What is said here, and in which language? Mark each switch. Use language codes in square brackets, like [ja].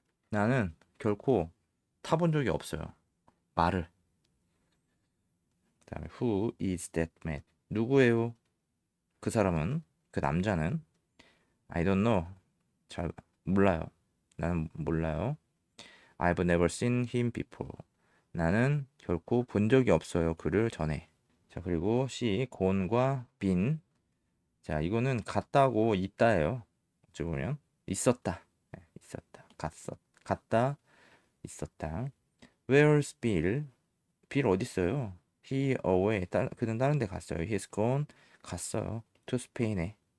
[ko] 나는 결코 타본 적이 없어요. 말을. 그다음에 [en] who is that man? [ko] 누구예요? 그 사람은 그 남자는 [en] I don't know. [ko] 잘 몰라요. 나는 몰라요. [en] I've never seen him before. [ko] 나는 결코 본 적이 없어요. 그를 전에. 자, 그리고 C, gone과 been. 자, 이거는 갔다고 있다예요. 어찌 보면 있었다. 네, 있었다. 갔다. 있었다. [en] Where's Bill? [ko] 빌 어디 있어요? [en] He away. [ko] 그는 다른 데 갔어요. [en] He's gone. [ko] 갔어요. [en] To Spain [ko] 에.